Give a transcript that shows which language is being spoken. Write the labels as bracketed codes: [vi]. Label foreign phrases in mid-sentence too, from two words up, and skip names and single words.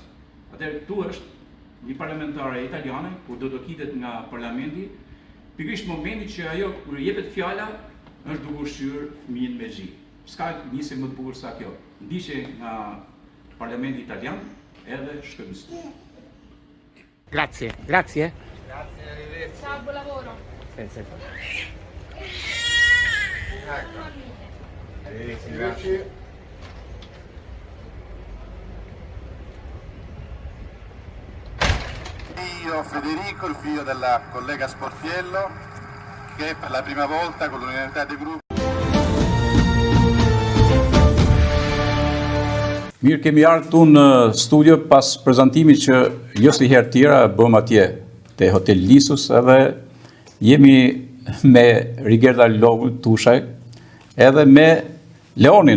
[sq] Atëherë këtu është një parlamentare italiane, kur do të kitet nga parlamenti, pikërisht momenti që ajo kur jepet fjala është duke ushqyer fëmijën me xhi. S'ka nisje më të bukur sa kjo. Ndiqje nga parlamenti italian edhe shkëmbësi. [it] Grazie, grazie. Grazie, arrivederci. Ciao, buon lavoro. Arrivederci, grazie. Io Federico, il figlio della collega Sportiello, che per la prima volta con l'unanimità del gruppo. [sq] Mirë, kemi ardhur këtu në studio pas prezantimit që jo si herë tjera bëm atje te Hotel Lisus, edhe jemi me Rigerda Tushaj, edhe me Leonin,